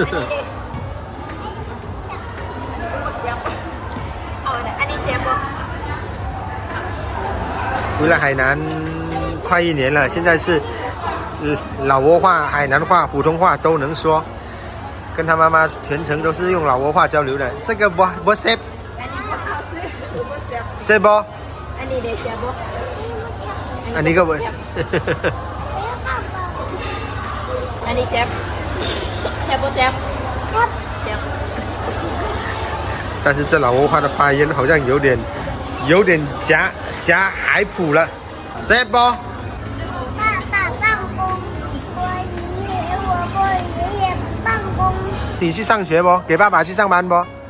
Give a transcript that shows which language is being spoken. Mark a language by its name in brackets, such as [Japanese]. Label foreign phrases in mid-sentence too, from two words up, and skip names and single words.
[Chinese] 回来海南快1年了，现在是老挝话、海南话、普通话都能说，跟他妈妈全程都是用老挝话交流的。这个不 save， save 不？ [Lao] อันนี้ก็不。 อันนี้เชฟ不เชฟ [Chinese] 但是这老挝话的发音好像有点夹海普了。save 不？爸爸办公，我爷爷办公。你去上学不？给爸爸去上班不？